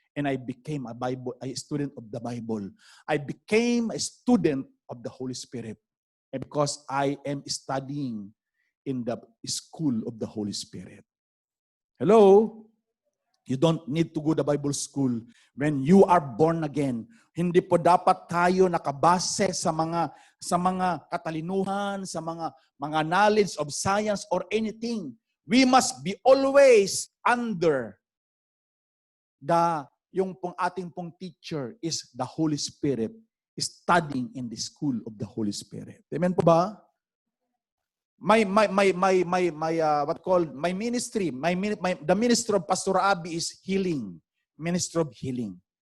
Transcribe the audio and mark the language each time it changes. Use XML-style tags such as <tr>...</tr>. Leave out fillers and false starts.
<en>And I became a student of the Bible. I became a student of the Holy Spirit. And because I am studying in the school of the Holy Spirit. Hello? You don't need to go to Bible school when you are born again.</en> <tl>Hindi po dapat tayo nakabase sa mga katalinuhan, sa mga</tl> <en>knowledge of science or anything. We must be always under</en> <tl>yung ating pong</tl> <en>teacher is the Holy Spirit, studying in the school of the Holy Spirit. Amen</en> <tl>po ba?</tl> <en>My ministry, the ministry of Pastor Abby is healing, ministry of healing.</en>